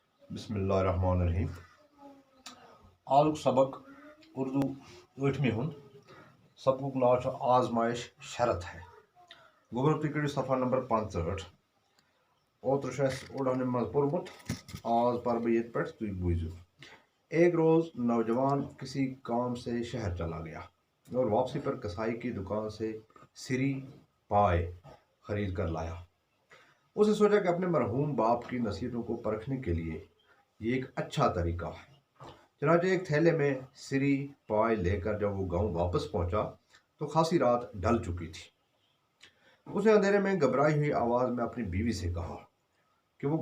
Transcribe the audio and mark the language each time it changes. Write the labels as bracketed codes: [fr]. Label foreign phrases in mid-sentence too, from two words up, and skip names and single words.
[ar] بسم اللہ الرحمن الرحیم [ks] آزک سبق اردو ٲٹھمہِ ہُنٛد سبقُک ناو چھُ آزمائش شرط ہے گوٚبُر تُہۍ کٔرِو صفحہ نمبر 65 اوترٕ چھُ اَسہِ اوٚڑ منٛز پوٚرمُت آز پَرٕ بہٕ ییٚتہِ پٮ۪ٹھ تُہۍ بوٗزِو [ur] ایک روز نوجوان کسی کام سے شہر چلا گیا اور واپسی پر کسائی کی دکان سے سری پائے خرید کر لایا اس نے سوچا کہ اپنے مرحوم باپ کی نصیحتوں کو پرکھنے کے لیے یہ ایک اچھا طریقہ ہے چنانچہ ایک تھیلے میں سری پائے لے کر جب وہ گاؤں واپس پہنچا تو خاصی رات ڈھل چکی تھی اس نے اندھیرے میں گھبرائی ہوئی آواز میں اپنی بیوی سے کہا کہ وہ